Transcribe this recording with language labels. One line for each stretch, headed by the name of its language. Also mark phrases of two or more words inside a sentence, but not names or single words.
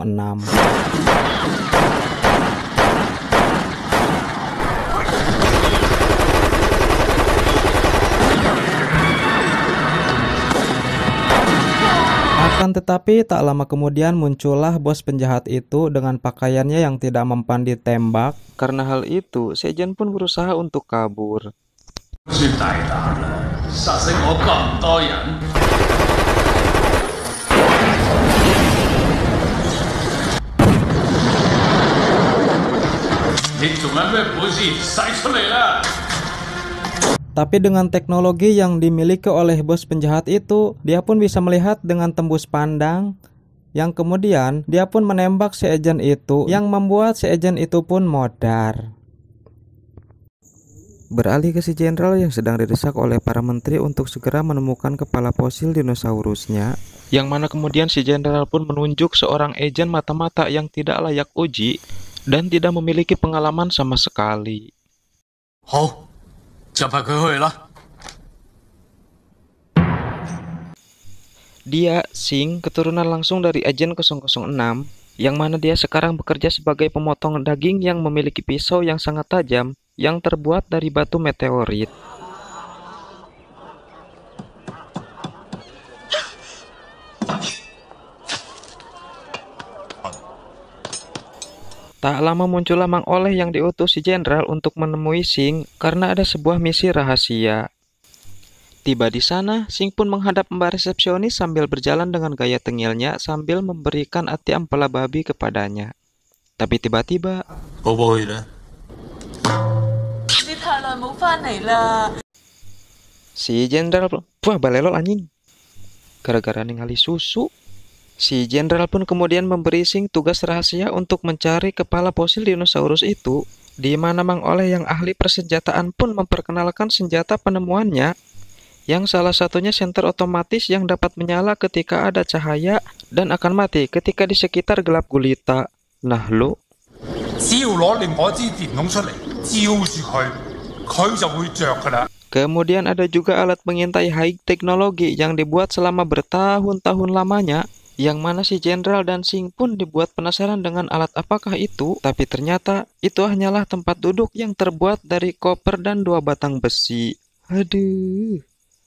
Indonesian: Akan tetapi tak lama kemudian muncullah bos penjahat itu dengan pakaiannya yang tidak mempan ditembak. Karena hal itu, si Agent pun berusaha untuk kabur.
Cantonese: 算大膽啦，殺死我咁多人。你仲有咩本事使出嚟啦？
Indonesian: Tapi dengan teknologi yang dimiliki oleh bos penjahat itu, dia pun bisa melihat dengan tembus pandang, yang kemudian dia pun menembak si agen itu, yang membuat si agen itu pun modar. Beralih ke si jenderal yang sedang didesak oleh para menteri untuk segera menemukan kepala fosil dinosaurusnya, yang mana kemudian si jenderal pun menunjuk seorang agen mata-mata yang tidak layak uji dan tidak memiliki pengalaman sama sekali.
Cantonese: 好，就派佢去啦。
Indonesian: Dia, Sing, keturunan langsung dari Agent 006, yang mana dia sekarang bekerja sebagai pemotong daging yang memiliki pisau yang sangat tajam yang terbuat dari batu meteorit. Tak lama muncullah Mang Oleh yang diutus si jenderal untuk menemui Sing karena ada sebuah misi rahasia. Tiba di sana, Sing pun menghadap mbak resepsionis sambil berjalan dengan gaya tengilnya sambil memberikan ati ampela babi kepadanya. Tapi tiba-tiba,
Cantonese: 寶寶去啦。你太耐冇返嚟啦！
Indonesian: si jenderal, wah balelol anjing. Gara-gara ningali susu. Si jenderal pun kemudian memberi Sing tugas rahasia untuk mencari kepala fosil dinosaurus itu, di mana Mang Oleh yang ahli persenjataan pun memperkenalkan senjata penemuannya, yang salah satunya senter otomatis yang dapat menyala ketika ada cahaya dan akan mati ketika di sekitar gelap gulita. Nah lo,
Cantonese: 只要攞另外一支電筒出嚟，照住佢，佢就會着噶啦。
Indonesian: kemudian ada juga alat pengintai high teknologi yang dibuat selama bertahun-tahun lamanya, yang mana si jenderal dan Sing pun dibuat penasaran dengan alat apakah itu, tapi ternyata itu hanyalah tempat duduk yang terbuat dari koper dan 2 batang besi.